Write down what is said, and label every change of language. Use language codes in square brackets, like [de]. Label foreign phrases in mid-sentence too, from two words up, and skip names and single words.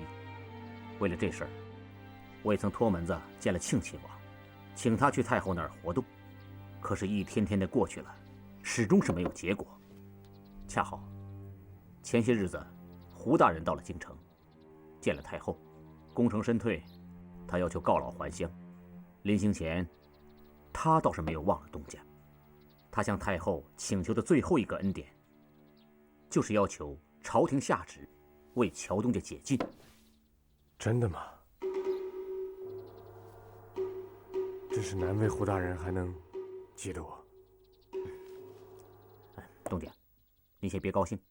[zh] 為了這事兒，我也曾托門子見了慶親王，請他去太后那兒活動，可是一天天的過去了，始終是沒有結果。恰好前些日子胡大人到了京城，見了太后，功成身退，他要求告老還鄉， 臨行前，他倒是沒有忘了東家。他向太后請求的最後一個恩典，就是要求朝廷下旨為喬東家解禁。真的嗎？真是難為胡大人還能記得我。東家，你先別高興。